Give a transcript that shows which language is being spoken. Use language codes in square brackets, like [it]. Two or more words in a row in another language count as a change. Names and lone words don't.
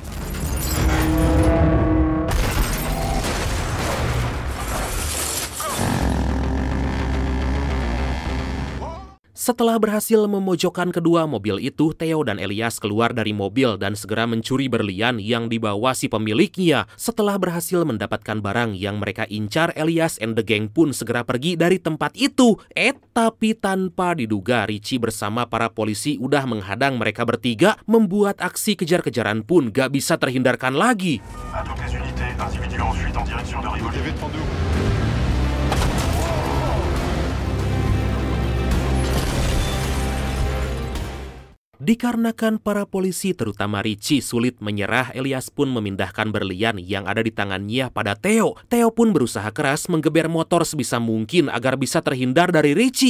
[id] Setelah berhasil memojokkan kedua mobil itu, Theo dan Elias keluar dari mobil dan segera mencuri berlian yang dibawa si pemiliknya. Setelah berhasil mendapatkan barang yang mereka incar, Elias [en] and the gang [id] pun segera pergi dari tempat itu. Tapi tanpa diduga, Richie bersama para polisi udah menghadang mereka bertiga, membuat aksi kejar-kejaran pun gak bisa terhindarkan lagi. [fr] À toutes les unités, individu en fuite en direction de Rivoli. [id] Dikarenakan para polisi terutama Richie sulit menyerah, Elias pun memindahkan berlian yang ada di tangannya pada Theo. Theo pun berusaha keras menggeber motor sebisa mungkin agar bisa terhindar dari Richie.